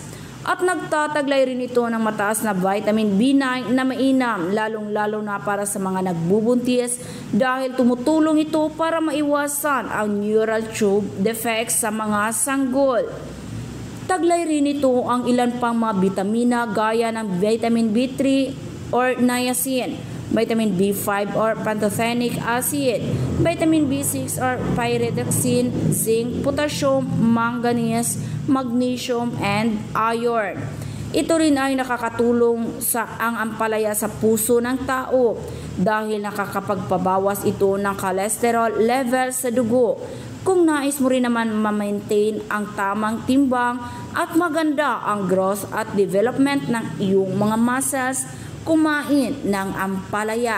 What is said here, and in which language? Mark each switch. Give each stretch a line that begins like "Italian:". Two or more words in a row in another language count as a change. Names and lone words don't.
Filipino: At nagtataglay rin ito ng mataas na
English: vitamin B9
Filipino: na mainam lalong-lalo na para sa mga nagbubuntis dahil tumutulong ito para maiwasan ang
English: neural tube defects
Filipino: sa mga sanggol. Taglay rin ito ang ilan pang mga bitamina gaya ng
English: vitamin B3 or niacin, vitamin B5 or pantothenic acid, vitamin B6 or pyridoxine, zinc, potassium, manganese, magnesium, and iron.
Filipino: Ito rin ay nakakatulong sa ang ampalaya sa puso ng tao dahil nakakapagpabawas ito ng
English: cholesterol level
Filipino: sa dugo. Kung nais mo rin naman ma-maintain ang tamang timbang at maganda ang growth at development ng iyong mga muscles, kumain ng ampalaya.